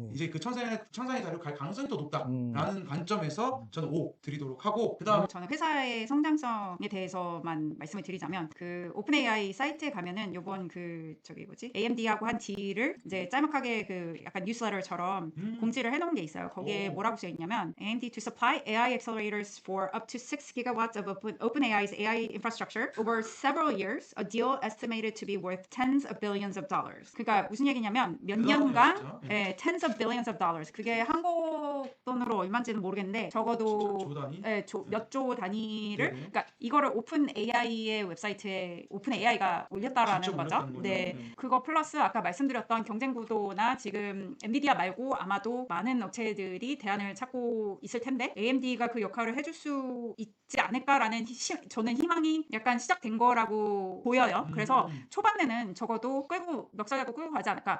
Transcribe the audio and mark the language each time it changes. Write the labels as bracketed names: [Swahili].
[Korean] 이제 그 천상의 자리로 갈 가능성이 더 높다라는 관점에서 저는 5 드리도록 하고 그다음에 저는 회사의 성장성에 대해서만 말씀을 드리자면 그 오픈 AI 사이트에 가면은 요번 AMD하고 한 딜을 이제 짤막하게 그 약간 뉴스레터처럼 공지를 해놓은 게 있어요. 거기에 뭐라고 써 있냐면 [English] AMD to supply AI accelerators for up to 6 gigawatts of OpenAI's AI infrastructure over several years, a deal estimated to be worth tens of billions of dollars. [Korean] 그러니까 무슨 얘기냐면 몇 년간 [English] tens of billions of dollars. [Korean] 그게 한국 돈으로 얼마인지는 모르겠는데 적어도 조 단위? 몇 조 단위를 그러니까 이거를 오픈 AI의 웹사이트에 오픈 AI가 올렸다라는 직접 거죠. 올렸다는 거죠. 네. 그거 플러스 아까 말씀드렸던 경쟁 구도나 지금 엔비디아 말고 아마도 많은 업체들이 대안을 찾고 있을 텐데 AMD가 그 역할을 해줄 수 있지 않을까라는 저는 희망이 약간 시작된 거라고 보여요. 그래서 초반에는 적어도 멱살 잡고 끌고 하지 않을까.